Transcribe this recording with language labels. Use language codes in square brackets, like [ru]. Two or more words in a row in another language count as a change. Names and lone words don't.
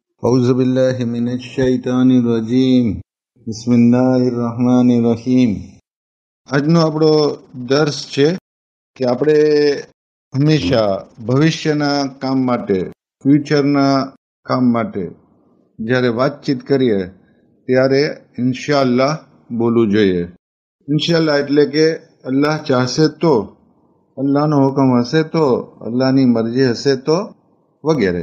[ar] أعوذ بالله من الشيطان الرجيم بسم الله الرحمن الرحيم [gu] આજનો આપણો દર્શ છે કે આપણે હંમેશા ભવિષ્યના કામ માટે ફ્યુચરના કામ માટે જ્યારે વાતચીત કરીએ ત્યારે [ar] إن شاء الله [gu] બોલવું જોઈએ. [ar] إن شاء الله [gu] એટલે કે અલ્લાહ ચાહશે તો, અલ્લાહનો હુકમ હશે તો, અલ્લાહની મરજી હશે તો વગેરે.